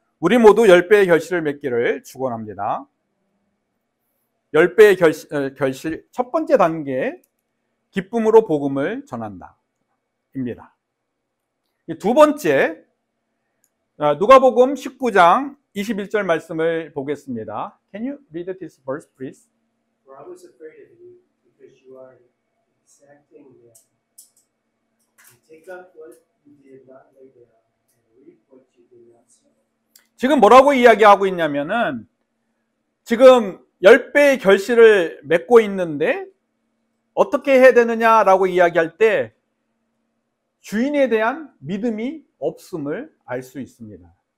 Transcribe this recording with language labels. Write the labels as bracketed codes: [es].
[ko] 우리 모두 10배의 결실을 맺기를 축원합니다. 10배의 결실 첫 번째 단계, 기쁨으로 복음을 전한다 입니다. 두 번째, 누가복음 19장 21절 말씀을 보겠습니다. [en] Can you read this verse, please? For I was afraid of you, because you are exacting men. You take up what you did not lay down, and reap what you did not sow. [ko] 지금 뭐라고 이야기하고 있냐면은, 지금 10배의 결실을 맺고 있는데 어떻게 해야 되느냐라고 이야기할 때 주인에 대한 믿음이 없음을 알 수 있습니다.